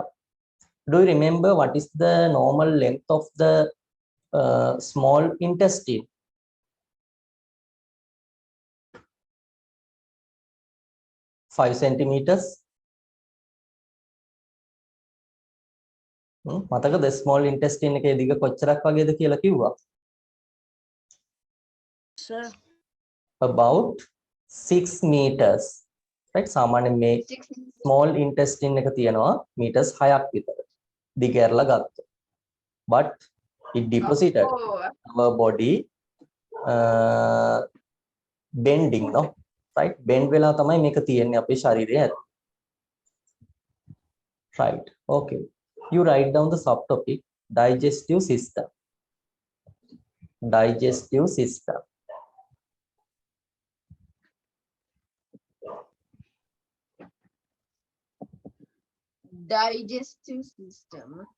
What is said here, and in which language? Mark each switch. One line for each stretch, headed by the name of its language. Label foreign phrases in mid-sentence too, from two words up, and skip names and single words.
English: Do you remember what is the normal length of the small intestine? Five centimeters.
Sinhala: මතකද
English: small intestine
Sinhala: එකේ දිග කොච්චරක් වගේද කියලා කිව්වා?
English: sir. About 6 meters, right?
Sinhala: සාමාන්‍යයෙන් මේ
English: small intestine
Sinhala: එක තියෙනවා meters 6ක් විතර දිග ඇරලා ගත්තොත්.
English: But it deposited our body bending, no?
Sinhala: right? bend වෙලා තමයි මේක තියෙන්නේ අපේ ශරීරයේ ඇතුළේ.
English: Right. Okay. You write down the subtopic digestive system. Digestive system. Digestive system.